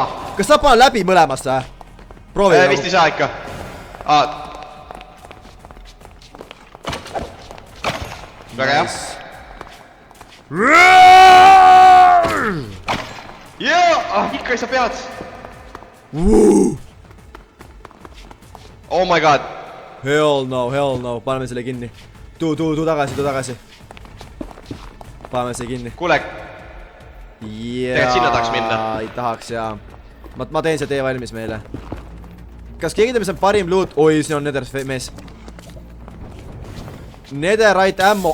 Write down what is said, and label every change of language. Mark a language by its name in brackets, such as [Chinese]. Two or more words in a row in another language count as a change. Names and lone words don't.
[Estonian] Kas sa pane läbi mõlemast või? Proovi. Vist ei saa ikka. Väga hea. Jaa! Ikka ei saa pead. [English] Oh my god. Hell no. [Estonian] Paneme selle kinni. Tuu tagasi. Paneme selle kinni. Kuule. Tegelikult sinna tahaks minna. Ei tahaks, jaa. Ma teen see tee valmis meile. Kas keegi teeb, mis on parim loot? Oi, siin on Nether mees. Netherite ammo.